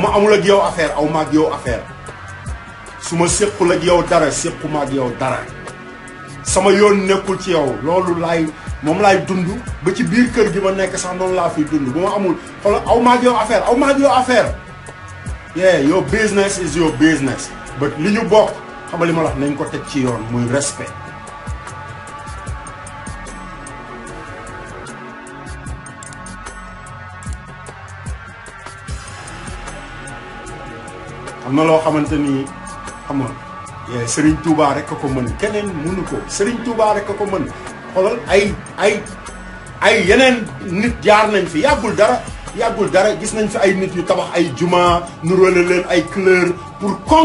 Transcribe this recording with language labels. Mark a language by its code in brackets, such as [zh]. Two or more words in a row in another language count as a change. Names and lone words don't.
[wo] ma amul ak yow affaire aw ma ak yow affaire su ma séqul ak yow dara séquma ak yow dara sama yoon nekkul ci yow loolu moom laay dund ba ci biir kër gi ma nekk sax noonu laa fiy dund bu ma amul xoolal aw ma ak yow affaire [en] yeah your business is your business [wo] but li ñu bokk xam nga li ma la wax nañ ko teg ci yoon muy respect. am na loo xamante ni xam nga Serigne Touba rek a ko mën keneen mënu ko Serigne Touba rek a ko mën xoolal ay yeneen nit jaar nañ fi yàggul dara gis nañ fi ay nit yu tabax ay juma nuróole leen ay couleur pour